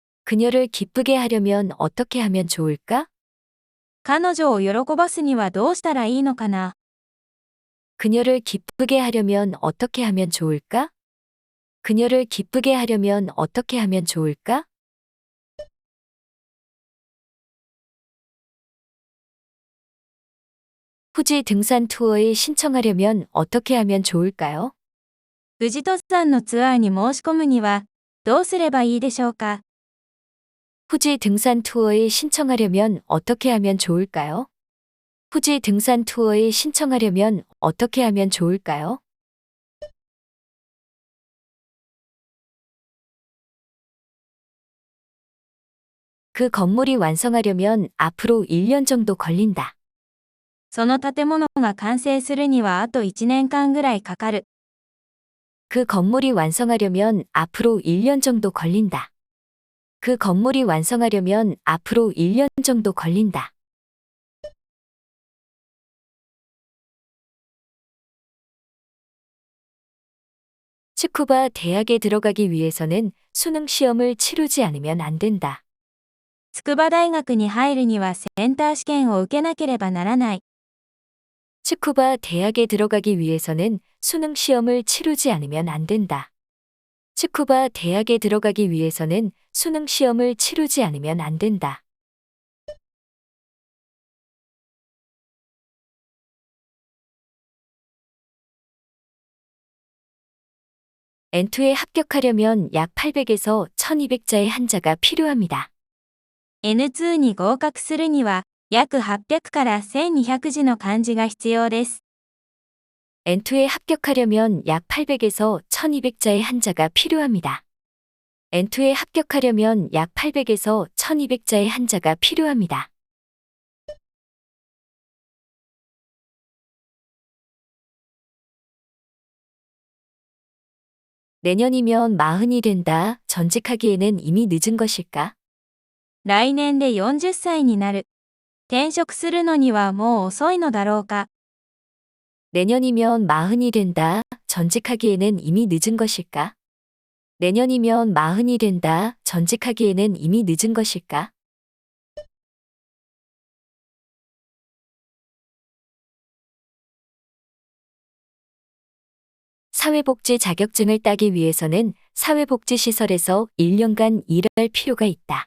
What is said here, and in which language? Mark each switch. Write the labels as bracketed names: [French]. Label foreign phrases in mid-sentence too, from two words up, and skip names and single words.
[Korean] 그녀를 기쁘게 하려면 어떻게 하면 좋을까? [Japanese] 彼女を喜ばすにはどうしたらいいのかな。 [Korean] 그녀를 기쁘게 하려면 어떻게 하면 좋을까? 그녀를 기쁘게 하려면 어떻게 하면 좋을까? 후지 등산 투어에 신청하려면 어떻게 하면 좋을까요? [Japanese] 富士登山のツアーに申し込むにはどうすればいいでしょうか。 [Korean] 후지 등산 투어에 신청하려면 어떻게 하면 좋을까요? 후지 등산 투어에 신청하려면 어떻게 하면 좋을까요? 그 건물이 완성하려면 앞으로 1년 정도 걸린다. [Japanese] その建物が完成するにはあと1年間ぐらいかかる。 [Korean] 그 건물이 완성하려면 앞으로 1년 정도 걸린다. 그 건물이 완성하려면 앞으로 1년 정도 걸린다. 츠쿠바 대학에 들어가기 위해서는 수능 시험을 치르지 않으면 안 된다. [Japanese] 筑波大学に入るにはセンター試験を受けなければならない。 [Korean] 츠쿠바 대학에 들어가기 위해서는 수능 시험을 치르지 않으면 안 된다. 츠쿠바 대학에 들어가기 위해서는 수능 시험을 치르지 않으면 안 된다. N2에 합격하려면 약 800에서 1200자의 한자가 필요합니다. [Japanese] N2 に合格するには約800から1200字の漢字が必要です。 [Korean] N2에 합격하려면 약 800에서 1200자의 한자가 필요합니다. N2에 합격하려면 약 800에서 1200자의 한자가 필요합니다. 내년이면 40이 된다. 전직하기에는 이미 늦은 것일까? [Japanese] 来年で40歳になる。転職するのにはもう遅いのだろうか。 [Korean] 내년이면 40이 된다. 전직하기에는 이미 늦은 것일까? 내년이면 40이 된다. 전직하기에는 이미 늦은 것일까? 사회복지 자격증을 따기 위해서는 사회복지시설에서 1년간 일할 필요가 있다.